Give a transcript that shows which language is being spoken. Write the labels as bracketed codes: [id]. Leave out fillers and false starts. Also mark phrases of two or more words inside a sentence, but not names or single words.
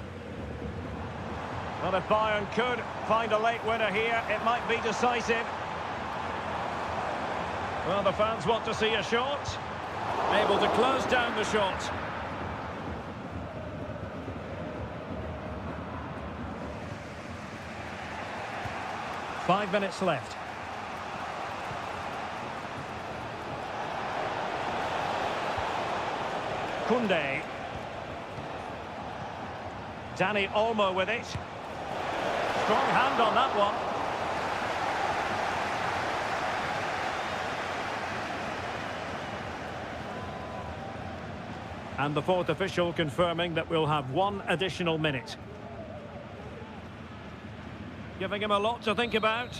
[en] Well, if Bayern could find a late winner here, it might be decisive. Well, the fans want to see a shot. Able to close down the shot. Five minutes left. Koundé. Dani Olmo with it. Strong hand on that one. And the fourth official confirming that we'll have one additional minute. Giving him a lot to think about.